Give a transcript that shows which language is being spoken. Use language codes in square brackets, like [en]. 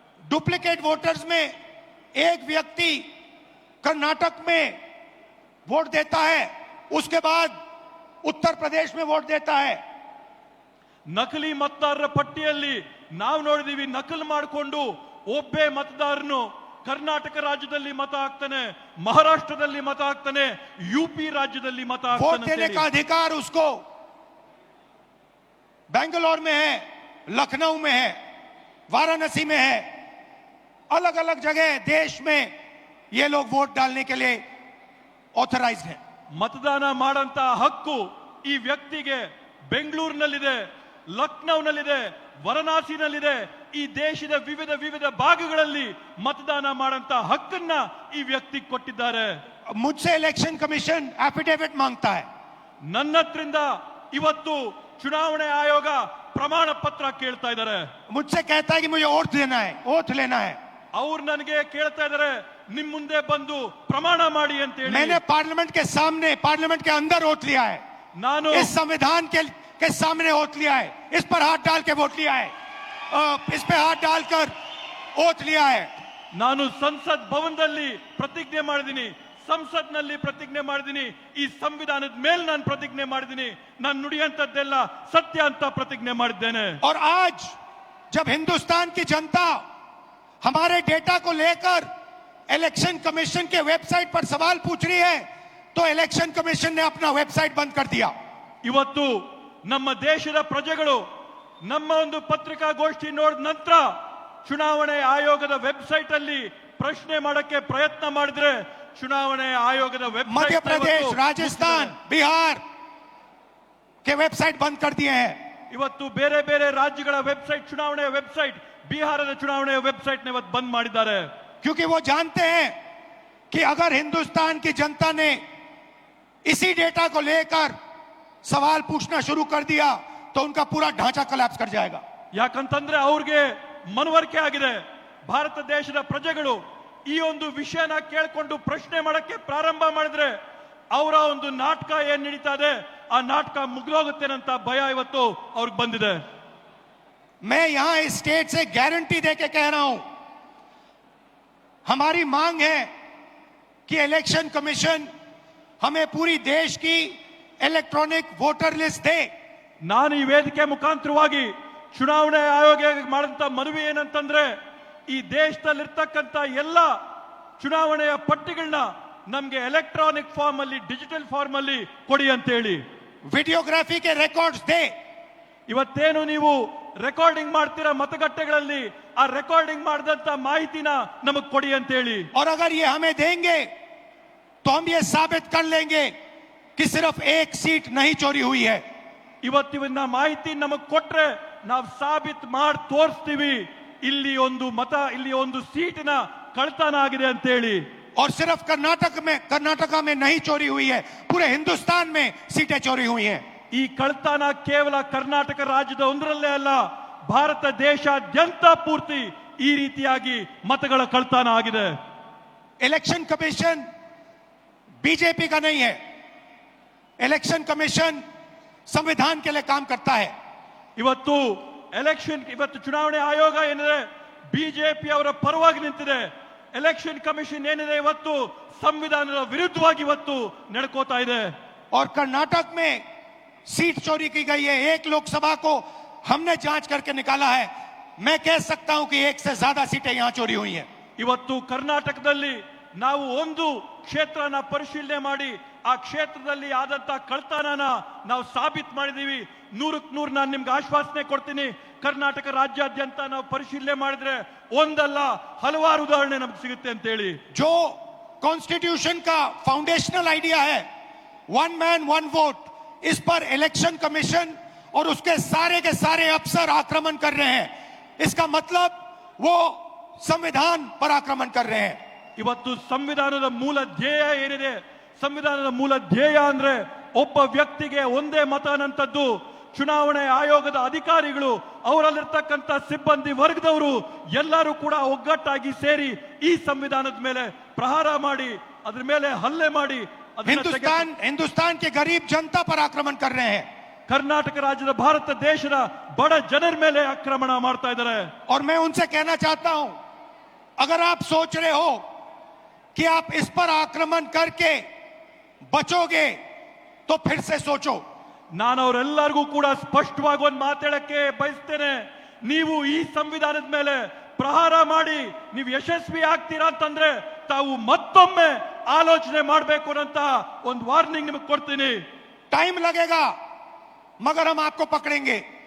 [hi] Duplicate voters में एक व्यक्ति कर्नाटक में वोट देता है, उसके बाद उत्तर प्रदेश में वोट देता है. [kn] ನಕಲಿ ಮತದಾರರ ಪಟ್ಟಿಯಲ್ಲಿ ನಾವು ನೋಡಿದೀವಿ, ನಕಲು ಮಾಡಿಕೊಂಡು ಒಬ್ಬೇ ಮತದಾರನು ಕರ್ನಾಟಕ ರಾಜ್ಯದಲ್ಲಿ ಮತ ಹಾಕ್ತಾನೆ, ಮಹಾರಾಷ್ಟ್ರದಲ್ಲಿ ಮತ ಹಾಕ್ತಾನೆ, ಯುಪಿ ರಾಜ್ಯದಲ್ಲಿ ಮತ [hi] वोट देने [kn] ಹಾಕ್ತಾನೆ. [hi] का अधिकार उसको बेंगलोर में है, लखनऊ में है, वाराणसी में है, अलग अलग जगह देश में ये लोग वोट डालने के लिए ऑथराइज्ड हैं. [kn] ಮತದಾನ ಮಾಡಂತ ಹಕ್ಕು ಈ ವ್ಯಕ್ತಿಗೆ ಬೆಂಗಳೂರಿನಲ್ಲಿದೆ, ಲಕ್ನೌನಲ್ಲಿದೆ, ವಾರಣಾಸಿನಲ್ಲಿದೆ. ಈ ದೇಶದ ವಿವಿಧ ವಿವಿಧ ಭಾಗಗಳಲ್ಲಿ ಮತದಾನ ಮಾಡಂತ ಹಕ್ಕನ್ನ ಈ ವ್ಯಕ್ತಿ ಕೊಟ್ಟಿದ್ದಾರೆ. [hi] मुझसे इलेक्शन कमीशन एफिडेविट मांगता है. [kn] ನನ್ನ ಹತ್ರಿಂದ ಇವತ್ತು ಚುನಾವಣೆ ಆಯೋಗ ಪ್ರಮಾಣ ಪತ್ರ ಕೇಳ್ತಾ ಇದ್ದಾರೆ. [hi] मुझसे कहता है कि मुझे ओथ लेना है. [kn] ಅವ್ರು ನನಗೆ ಕೇಳ್ತಾ ಇದ್ದಾರೆ, ನಿಮ್ ಮುಂದೆ ಬಂದು ಪ್ರಮಾಣ ಮಾಡಿ ಅಂತ ಹೇಳಿ. [hi] मैंने पार्लियामेंट के सामने, पार्लियामेंट के अंदर ओथ लिया है. [kn] ನಾನು [hi] इस संविधान के सामने ओथ लिया है. इस पर हाथ डाल के वोट लिया है. इस पे हाथ डालकर ओथ लिया है. [kn] ನಾನು ಸಂಸತ್ ಭವನದಲ್ಲಿ ಪ್ರತಿಜ್ಞೆ ಮಾಡಿದ್ದೀನಿ, ಸಂಸತ್ನಲ್ಲಿ ಪ್ರತಿಜ್ಞೆ ಮಾಡಿದ್ದೀನಿ, ಈ ಸಂವಿಧಾನದ ಮೇಲೆ ನಾನು ಪ್ರತಿಜ್ಞೆ ಮಾಡಿದ್ದೀನಿ, ನಾನು ನುಡಿಯಂತದ್ದೆಲ್ಲ ಸತ್ಯ ಅಂತ ಪ್ರತಿಜ್ಞೆ ಮಾಡಿದ್ದೇನೆ. [hi] और आज जब हिंदुस्तान की जनता हमारे डेटा को लेकर इलेक्शन कमीशन के वेबसाइट पर सवाल पूछ रही है, तो इलेक्शन कमीशन ने अपना वेबसाइट बंद कर दिया. [kn] ಇವತ್ತು ನಮ್ಮ ದೇಶದ ಪ್ರಜೆಗಳು ನಮ್ಮ ಒಂದು ಪತ್ರಿಕಾಗೋಷ್ಠಿ ನೋಡಿದ ನಂತರ ಚುನಾವಣೆ ಆಯೋಗದ ವೆಬ್ಸೈಟ್ ಅಲ್ಲಿ ಪ್ರಶ್ನೆ ಮಾಡಕ್ಕೆ ಪ್ರಯತ್ನ ಮಾಡಿದ್ರೆ ಚುನಾವಣೆ ಆಯೋಗದ ವೆಬ್ಸೈಟ್ [hi] मध्य प्रदेश, राजस्थान, बिहार के वेबसाइट बंद कर दिए हैं. [kn] ಇವತ್ತು ಬೇರೆ ಬೇರೆ ರಾಜ್ಯಗಳ ವೆಬ್ಸೈಟ್, ಚುನಾವಣೆಯ ವೆಬ್ಸೈಟ್, ಬಿಹಾರದ ಚುನಾವಣೆಯ ವೆಬ್ಸೈಟ್ ನ ಇವತ್ತು ಬಂದ್ ಮಾಡಿದ್ದಾರೆ. [hi] क्योंकि वो जानते हैं कि अगर हिंदुस्तान की जनता ने इसी डेटा को लेकर सवाल पूछना शुरू कर दिया तो उनका पूरा ढांचा कोलैप्स कर जाएगा. [kn] ಯಾಕಂತಂದ್ರೆ ಅವ್ರಿಗೆ ಮನವರಿಕೆ ಆಗಿದೆ, ಭಾರತ ದೇಶದ ಪ್ರಜೆಗಳು ಈ ಒಂದು ವಿಷಯನ ಕೇಳ್ಕೊಂಡು ಪ್ರಶ್ನೆ ಮಾಡಕ್ಕೆ ಪ್ರಾರಂಭ ಮಾಡಿದ್ರೆ ಅವರ ಒಂದು ನಾಟಕ ಏನ್ ನಡೀತಾ ಇದೆ ಆ ನಾಟಕ ಮುಗಿದೋಗುತ್ತೇನಂತ ಭಯ ಇವತ್ತು ಅವ್ರಿಗೆ ಬಂದಿದೆ. [hi] मैं यहां इस स्टेट से गारंटी देके कह रहा हूं, हमारी मांग है कि इलेक्शन कमीशन हमें पूरी देश की इलेक्ट्रॉनिक वोटर लिस्ट दे. [kn] ನಾನು ಈ ವೇದಿಕೆ ಮುಖಾಂತರವಾಗಿ ಚುನಾವಣೆ ಆಯೋಗ ಮಾಡಿದಂತ ಮನವಿ ಏನಂತಂದ್ರೆ ಈ ದೇಶದಲ್ಲಿರ್ತಕ್ಕಂಥ ಎಲ್ಲ ಚುನಾವಣೆಯ ಪಟ್ಟಿಗಳನ್ನ ನಮ್ಗೆ ಎಲೆಕ್ಟ್ರಾನಿಕ್ ಫಾರ್ಮ್ ಅಲ್ಲಿ, ಡಿಜಿಟಲ್ ಫಾರ್ಮ್ ಅಲ್ಲಿ ಕೊಡಿ ಅಂತ ಹೇಳಿ. [hi] वीडियोग्राफी के रिकॉर्ड्स दे. [kn] ಇವತ್ತೇನು ನೀವು ರೆಕಾರ್ಡಿಂಗ್ ಮಾಡ್ತೀರಾ ಮತಗಟ್ಟೆಗಳಲ್ಲಿ, ಆ ರೆಕಾರ್ಡಿಂಗ್ ಮಾಡಿದಂತ ಮಾಹಿತಿನ ನಮಗ್ ಕೊಡಿ ಅಂತ ಹೇಳಿ. [hi] और अगर ये हमें देंगे तो हम ये साबित कर लेंगे कि सिर्फ एक सीट नहीं चोरी हुई है. [kn] ಇವತ್ತಿನ ಮಾಹಿತಿ ನಮಗ್ ಕೊಟ್ರೆ ನಾವು ಸಾಬೀತು ಮಾಡಿ ತೋರಿಸ್ತೀವಿ ಇಲ್ಲಿ ಒಂದು ಮತ, ಇಲ್ಲಿ ಒಂದು ಸೀಟಿನ ಕಳ್ತನ ಆಗಿದೆ ಅಂತೇಳಿ. [hi] और सिर्फ कर्नाटका में नहीं चोरी हुई है, पूरे हिंदुस्तान में सीटें चोरी हुई हैं। [kn] ಈ ಕಳ್ತನ ಕೇವಲ ಕರ್ನಾಟಕ ರಾಜ್ಯದ ಒಂದರಲ್ಲೇ ಅಲ್ಲ, ಭಾರತ ದೇಶಾದ್ಯಂತ ಪೂರ್ತಿ ಈ ರೀತಿಯಾಗಿ ಮತಗಳ ಕಳ್ತನ ಆಗಿದೆ. [hi] इलेक्शन कमीशन बीजेपी का नहीं है, इलेक्शन कमीशन संविधान के लिए काम करता है। [kn] ಇವತ್ತು ಚುನಾವಣೆ ಆಯೋಗ ಏನಿದೆ ಬಿಜೆಪಿ ಅವರ ಪರವಾಗಿ ನಿಂತಿದೆ. ಎಲೆಕ್ಷನ್ ಕಮಿಷನ್ ಏನಿದೆ ಇವತ್ತು ಸಂವಿಧಾನದ ವಿರುದ್ಧವಾಗಿ ಇವತ್ತು ನಡ್ಕೋತಾ ಇದೆ. [hi] और कर्नाटक में सीट चोरी की गई है, एक लोकसभा को हमने जांच करके निकाला है। मैं कह सकता हूं कि एक से ज्यादा सीटें यहां चोरी हुई हैं। [kn] ಇವತ್ತು ಕರ್ನಾಟಕದಲ್ಲಿ ನಾವು ಒಂದು ಕ್ಷೇತ್ರನ ಪರಿಶೀಲನೆ ಮಾಡಿ ಆ ಕ್ಷೇತ್ರದಲ್ಲಿ ಆದಂತ ಕಳ್ತನನ ನಾವು ಸಾಬೀತು ಮಾಡಿದೀವಿ. 100ಕ್ಕೆ 100 ನಾನು ನಿಮ್ಗೆ ಆಶ್ವಾಸನೆ ಕೊಡ್ತೀನಿ. ಕರ್ನಾಟಕ ರಾಜ್ಯಾದ್ಯಂತ ನಾವು ಪರಿಶೀಲನೆ ಮಾಡಿದ್ರೆ ಒಂದಲ್ಲ ಹಲವಾರು ಉದಾಹರಣೆ ನಮ್ಗೆ ಸಿಗುತ್ತೆ ಅಂತ ಹೇಳಿ. [hi] जो कॉन्स्टिट्यूशन का फाउंडेशनल आइडिया है, वन मैन वन वोट, इस पर इलेक्शन कमीशन और उसके सारे के सारे अफसर आक्रमण कर रहे हैं। इसका मतलब वो संविधान पर आक्रमण कर रहे हैं। [kn] ಇವತ್ತು ಸಂವಿಧಾನದ ಮೂಲ ಧ್ಯೇಯ ಏನಿದೆ, ಸಂವಿಧಾನದ ಮೂಲ ಧ್ಯೇಯ ಅಂದ್ರೆ ಒಬ್ಬ ವ್ಯಕ್ತಿಗೆ ಒಂದೇ ಮತ ಅನ್ನಂಥದ್ದು. ಚುನಾವಣೆ ಆಯೋಗದ ಅಧಿಕಾರಿಗಳು, ಅವರಲ್ಲಿರ್ತಕ್ಕಂಥ ಸಿಬ್ಬಂದಿ ವರ್ಗದವರು ಎಲ್ಲರೂ ಕೂಡ ಒಗ್ಗಟ್ಟಾಗಿ ಸೇರಿ ಈ ಸಂವಿಧಾನದ ಮೇಲೆ ಪ್ರಹಾರ ಮಾಡಿ, ಅದ್ರ ಮೇಲೆ ಹಲ್ಲೆ ಮಾಡಿ [hi] हिंदुस्तान के गरीब जनता पर आक्रमण कर रहे हैं। [kn] ಕರ್ನಾಟಕ ರಾಜ್ಯದ ಭಾರತ ದೇಶದ ಬಡ ಜನರ ಮೇಲೆ ಆಕ್ರಮಣ ಮಾಡ್ತಾ ಇದ್ದಾರೆ. [hi] और मैं उनसे कहना चाहता हूं, अगर आप सोच रहे हो कि आप इस पर आक्रमण करके बचोगे तो फिर से सोचो। [kn] ನಾನು ಅವರೆಲ್ಲರಿಗೂ ಕೂಡ ಸ್ಪಷ್ಟವಾಗಿ ಒಂದು ಮಾತಾಡಕ್ಕೆ ಬಯಸ್ತೇನೆ. ನೀವು ಈ ಸಂವಿಧಾನದ ಮೇಲೆ ಪ್ರಹಾರ ಮಾಡಿ ನೀವು ಯಶಸ್ವಿ ಆಗ್ತೀರಾ ಅಂತಂದ್ರೆ ತಾವು ಮತ್ತೊಮ್ಮೆ ಆಲೋಚನೆ ಮಾಡಬೇಕು ಅಂತ ಒಂದು ವಾರ್ನಿಂಗ್ ನಿಮಗೆ ಕೊಡ್ತೀನಿ. [hi] टाइम लगेगा मगर हम आपको पकड़ेंगे।